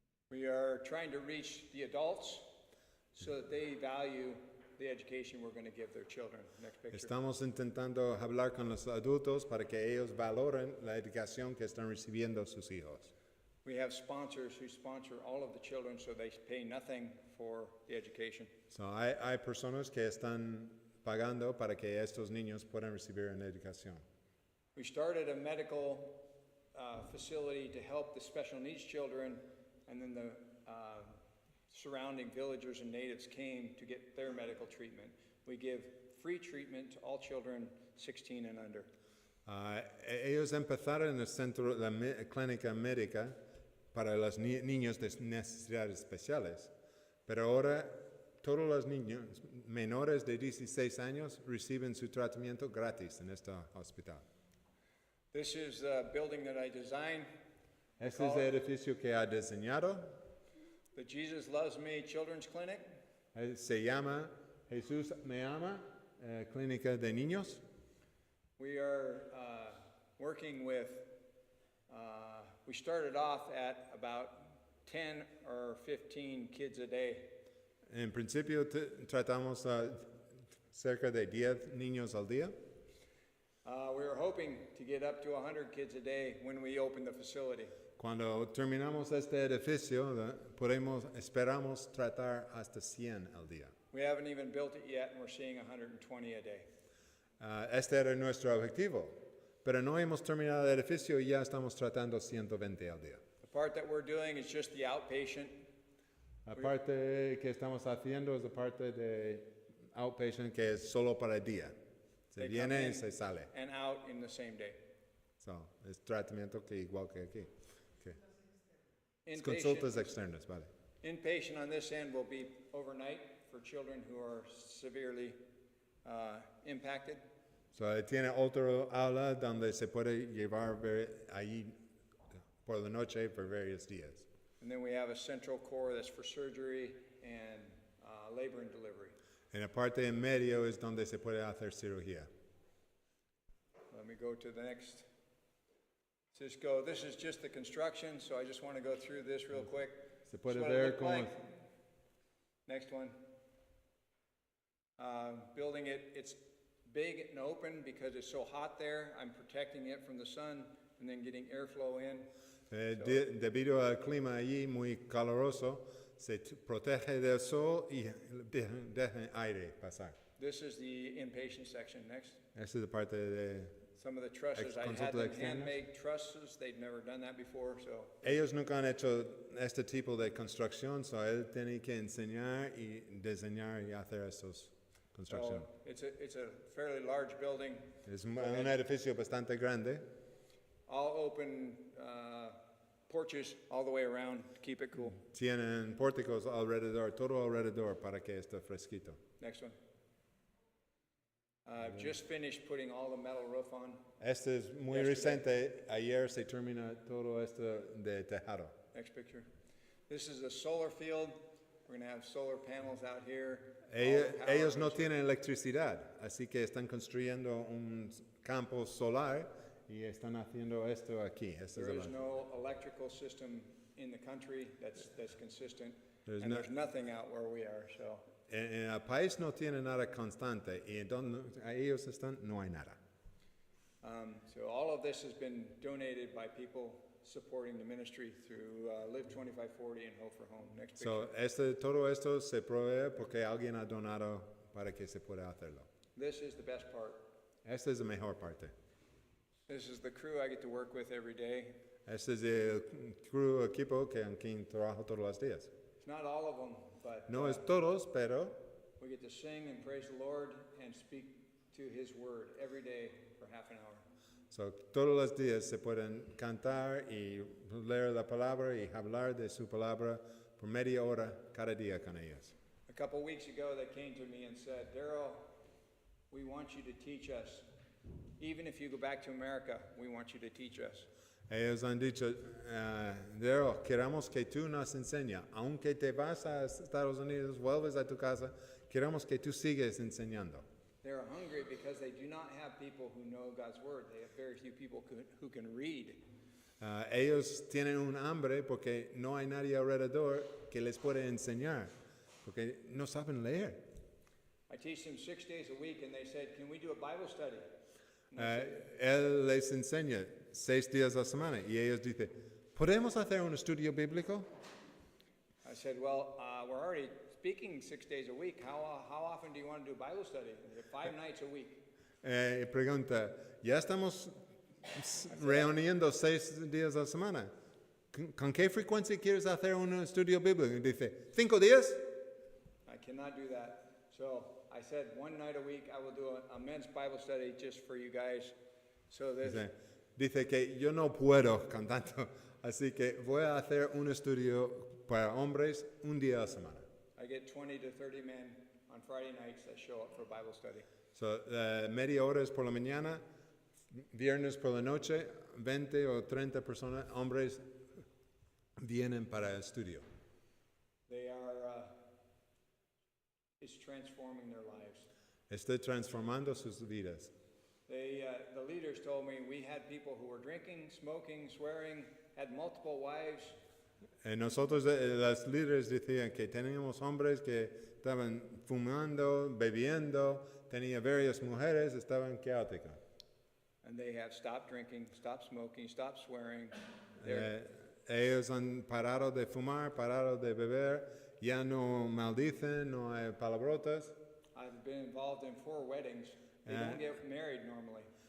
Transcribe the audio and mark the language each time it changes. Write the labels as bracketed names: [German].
[English] We are trying to reach the adults so that they value the education we're going to give their children. Next picture. [Spanish] Estamos intentando hablar con los adultos para que ellos valoren la educación que están recibiendo sus hijos. [English] We have sponsors who sponsor all of the children so they pay nothing for the education. [Spanish] So, hay personas que están pagando para que estos niños puedan recibir una educación. [English] We started a medical facility to help the special needs children, and then the surrounding villagers and natives came to get their medical treatment. We give free treatment to all children 16 and under. [Spanish] Ellos empezaron en el centro, la clínica médica para los niños de necesidades especiales, pero ahora todos los niños menores de 16 años reciben su tratamiento gratis en este hospital. [English] This is the building that I designed. [Spanish] Este es el edificio que ha diseñado. [English] The Jesus Loves Me Children's Clinic. [Spanish] Se llama Jesús Me Ama, Clínica de Niños. [English] We are working with, we started off at about 10 or 15 kids a day. [Spanish] En principio tratamos cerca de 10 niños al día. [English] We were hoping to get up to 100 kids a day when we opened the facility. [Spanish] Cuando terminamos este edificio, esperamos tratar hasta 100 al día. [English] We haven't even built it yet, and we're seeing 120 a day. [Spanish] Este era nuestro objetivo, pero no hemos terminado el edificio y ya estamos tratando 120 al día. [English] The part that we're doing is just the outpatient. [Spanish] La parte que estamos haciendo es la parte de outpatient que es solo para el día. Se [English] They [Spanish] viene [English] come [Spanish] y [English] in [Spanish] se sale. [English] and out in the same day. [Spanish] So, es tratamiento que igual que aquí. Okay. Es [English] Inpatient, [Spanish] consultas externas, vale. [English] inpatient on this end will be overnight for children who are severely impacted. [Spanish] So, tiene otro aula donde se puede llevar ahí por la noche por varios días. [English] And then we have a central core that's for surgery and labor and delivery. [Spanish] En la parte en medio es donde se puede hacer cirugía. [English] Let me go to the next. This is just the construction, so I just want to go through this real quick. [Spanish] Se puede [English] This is what it [Spanish] ver [English] looked [Spanish] cómo [English] like. Next one. Building it, it's big and open because it's so hot there. I'm protecting it from the sun and then getting airflow in. [Spanish] Debido al clima allí muy caluroso, se protege del sol y deja aire pasar. [English] This is the inpatient section. Next. [Spanish] Esa es la parte de... [English] Some of the trusses, I had [Spanish] Consulta [English] them [Spanish] externas. [English] handmade trusses. They'd never done that before, so [Spanish] Ellos nunca han hecho este tipo de construcción, so él tiene que enseñar y diseñar y hacer estos construcción. [English] it's a fairly large building. [Spanish] Es un edificio bastante grande. [English] All open porches all the way around to keep it cool. [Spanish] Tienen pórticos alrededor, todo alrededor para que esté fresquito. [English] Next one. I've just finished putting all the metal roof on. [Spanish] Este es muy reciente. Ayer se termina todo esto de tejado. [English] Next picture. This is a solar field. We're going to have solar panels out here. All the power [Spanish] Ellos no [English] goes- [Spanish] tienen electricidad, así que están construyendo un campo solar y están haciendo esto aquí. Este es [English] There [Spanish] el- [English] is no electrical system in the country that's consistent, There's and no- there's nothing out where we are. So [Spanish] En el país no tiene nada constante y donde ellos están no hay nada. [English] So all of this has been donated by people supporting the ministry through Live 2540 and Hope for Home. Next picture. [Spanish] Todo esto se provee porque alguien ha donado para que se pueda hacerlo. [English] This is the best part. [Spanish] Esta es la mejor parte. [English] This is the crew I get to work with every day. [Spanish] Este es el crew equipo con quien trabajo todos los días. [English] It's not all of them, but [Spanish] No es todos, pero [English] we get to sing and praise the Lord and speak to His Word every day for half an hour. [Spanish] so, todos los días se pueden cantar y leer la palabra y hablar de su palabra por media hora cada día con ellos. [English] A couple weeks ago, they came to me and said, Daryl, we want you to teach us. Even if you go back to America, we want you to teach us. [Spanish] Ellos han dicho, Daryl, queremos que tú nos enseñes, aunque te vas a Estados Unidos, vuelves a tu casa, queremos que tú sigas enseñando. [English] They're hungry because they do not have people who know God's Word. They have very few people who can read. [Spanish] Ellos tienen un hambre porque no hay nadie alrededor que les pueda enseñar, porque no saben leer. [English] I teach them 6 days a week, and they said, can we do a Bible study? [Spanish] Él les enseña 6 días a la semana y ellos dicen, ¿podemos hacer un estudio bíblico? [English] I said, well, we're already speaking 6 days a week. How often do you want to do Bible study? They said, 5 nights a week. [Spanish] Pregunta, ya estamos reuniendo 6 días a la semana. ¿Con qué frecuencia quieres hacer un estudio bíblico? Y dice, 5 días. [English] I cannot do that. So I said, 1 night a week, I will do a men's Bible study just for you guys. So this, [Spanish] Dice que yo no puedo con tanto, así que voy a hacer un estudio para hombres un día a la semana. [English] I get 20 to 30 men on Friday nights that show up for Bible study. [Spanish] So, media hora es por la mañana, viernes por la noche, 20 o 30 personas, hombres, vienen para el estudio. [English] They are, it's transforming their lives. [Spanish] Está transformando sus vidas. [English] The leaders told me we had people who were drinking, smoking, swearing, had multiple wives. [Spanish] Nosotros, los líderes decían que teníamos hombres que estaban fumando, bebiendo, tenían varias mujeres, estaban caóticos. [English] And they have stopped drinking, stopped smoking, stopped swearing. [Spanish] Ellos han parado de fumar, parado de beber, ya no maldicen, no hay palabrotas. [English] I've been involved in 4 weddings. They don't get married normally.